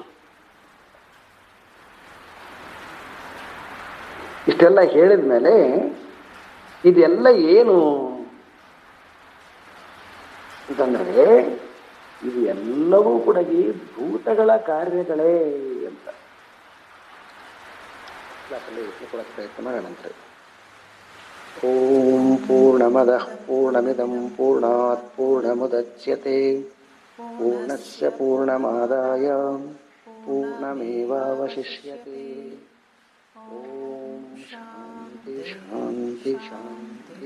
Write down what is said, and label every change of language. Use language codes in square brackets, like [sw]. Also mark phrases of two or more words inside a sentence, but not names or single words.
[kn] ಇಷ್ಟೆಲ್ಲ ಹೇಳಿದ ಮೇಲೆ ಇದೆಲ್ಲ ಏನು ಅಂತಂದ್ರೆ ಇದು ಎಲ್ಲವೂ ಕೂಡ ಈ ಭೂತಗಳ ಕಾರ್ಯಗಳೇ ಅಂತ ಪ್ರಯತ್ನ ಮಾಡೋಣಂತೆ. [sa] ಓಂ ಪೂರ್ಣಮದಃ ಪೂರ್ಣಮಿದಂ ಪೂರ್ಣಾತ್ ಪೂರ್ಣಮುದಚ್ಯತೆ ಪೂರ್ಣಸ್ಯ ಪೂರ್ಣಮಾದಾಯ ಪೂರ್ಣಮೇವಾವಶಿಷ್ಯತೆ. ಓಂ ಶಾಂತಿ ಶಾಂತಿ ಶಾಂತಿ.